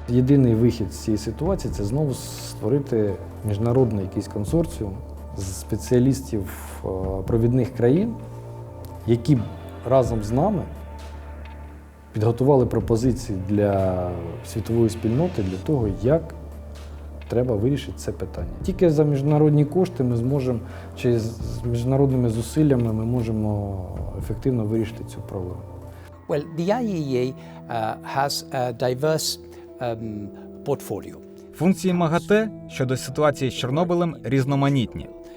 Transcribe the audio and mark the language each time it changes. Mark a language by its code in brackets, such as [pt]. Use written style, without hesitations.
[uk] Єдиний вихід з цієї ситуації – це знову створити міжнародний якийсь консорціум з спеціалістів провідних країн, які разом з нами підготували пропозиції для світової спільноти для того, як треба вирішити це питання. Тільки за міжнародні кошти ми зможемо, чи з міжнародними зусиллями ми можемо ефективно вирішити цю проблему. [en] Well, the IAEA has a diverse portfolio. [uk] Функції МАГАТЕ щодо ситуації з Чорнобилем різноманітні.